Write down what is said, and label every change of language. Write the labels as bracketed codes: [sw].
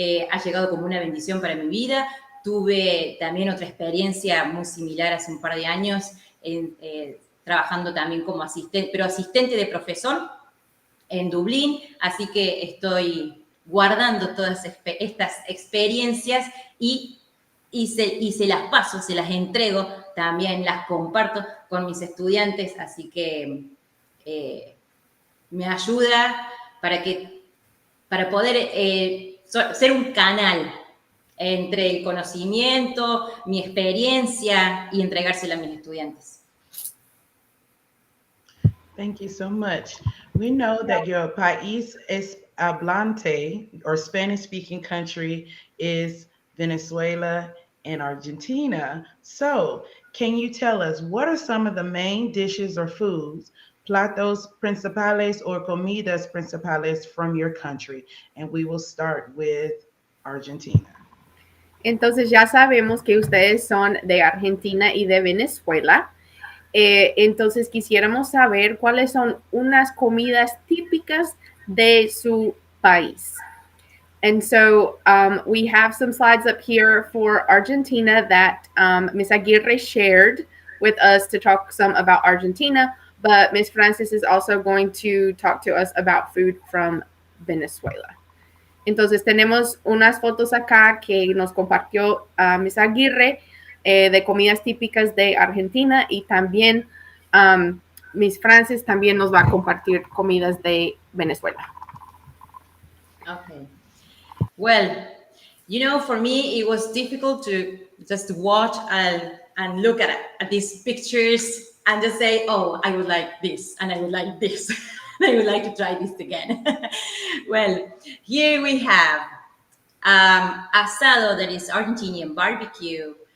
[es] Ha llegado como una bendición para mi vida. Tuve también otra experiencia muy similar hace un par de años, trabajando también como asistente, pero asistente de profesor en Dublín, así que estoy guardando todas estas experiencias y se las paso, se las entrego, también las comparto con mis estudiantes, así que me ayuda para poder ser un canal entre el conocimiento, mi experiencia y entregársela a mis estudiantes. [en] Thank you so much. We know that your [es] país hablante, [en] or Spanish-speaking country, is Venezuela and Argentina. So, can you tell us, what are some of the main dishes or foods, [es] platos principales [en] or [es] comidas principales [en] from your country? And we will start with Argentina. [es] Entonces ya sabemos que ustedes son de Argentina y de Venezuela. Entonces quisiéramos saber cuáles son unas comidas típicas de su país. [en] And so we have some slides up here for Argentina that Ms. Aguirre shared with us to talk some about Argentina, but Ms. Frantzis is also going to talk to us about food from Venezuela. [es] Entonces tenemos unas fotos acá que nos compartió Ms. Aguirre de comidas típicas de Argentina, y también Ms. Frantzis también nos va a compartir comidas de Venezuela. [en] Okay. Well, for me, it was difficult to just watch and look at these pictures and just say, oh, I would like this, and I would like this. I would like to try this again. Well, here we have asado, that is Argentinian barbecue.